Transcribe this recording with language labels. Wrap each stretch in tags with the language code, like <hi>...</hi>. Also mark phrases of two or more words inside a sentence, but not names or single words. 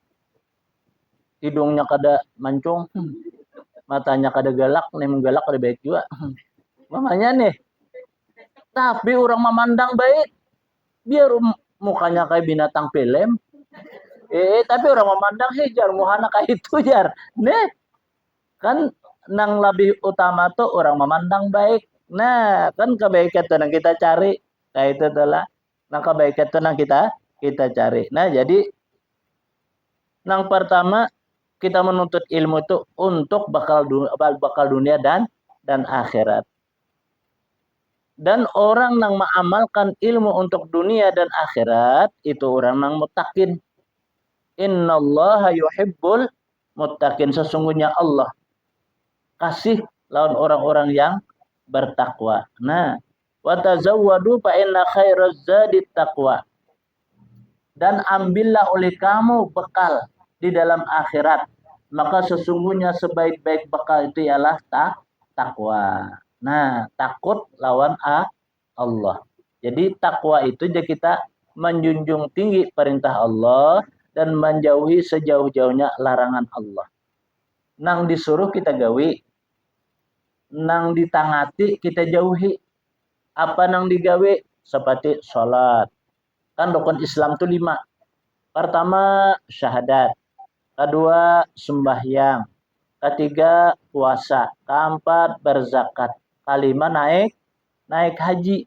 <bjn>hidungnya kada mancung matanya kada galak nih menggalak kada baik juga mamanya nih tapi orang memandang baik biar mukanya kayak binatang film tapi orang memandang jar muhana kayak itu jar nih kan nang lebih utama tuh orang memandang baik nah kan kebaikan tuh yang kita cari nah itu adalah nang kebaikan tuh yang kita cari nah jadi nang pertama kita menuntut ilmu itu untuk bakal dunia dan akhirat.</bjn> <id>Dan orang yang mengamalkan ilmu untuk dunia dan akhirat itu orang yang muttaqin.</id> <ar>إن الله يحب المتقين.</ar> <id>Sesungguhnya Allah kasih lawan orang-orang yang bertakwa. Nah,</id> <ar>وتزودوا فإن خير الزاد التقوى.</ar> <id>Dan ambillah oleh kamu bekal di dalam akhirat. Maka sesungguhnya sebaik-baik bekal itu ialah takwa. Nah, takut lawan Allah. Jadi takwa itu jadi kita menjunjung tinggi perintah Allah dan menjauhi sejauh-jauhnya larangan Allah.</id> <bjn>Nang disuruh kita gawi, nang ditangati kita jauhi. Apa nang digawe? Seperti sholat.</bjn> <id>Kan rukun Islam itu 5. Pertama syahadat. Kedua sembahyang, ketiga puasa, keempat berzakat, kelima naik haji.</id>